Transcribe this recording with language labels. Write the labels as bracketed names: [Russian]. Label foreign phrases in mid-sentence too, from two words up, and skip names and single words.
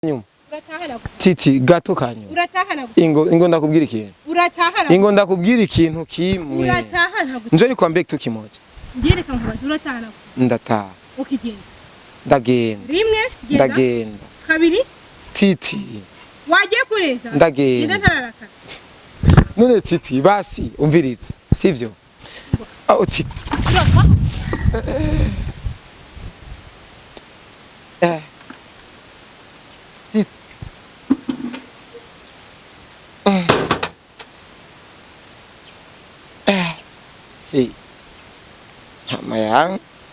[Rundi] nyuma Titi gato kanyu ingo ndakubwira ikintu ingo ndakubwira ikintu kimwe [Swahili] nje ni kwambia kitu kimoja [Rundi] ngereka nkubaza uratahana ndataha ukigenda ndagenda rimwe ndagenda kabiri Titi wagiye kureza ndagenda ntararaka none Titi basi umviriza sivyo aho Titi Hey, Hamayang.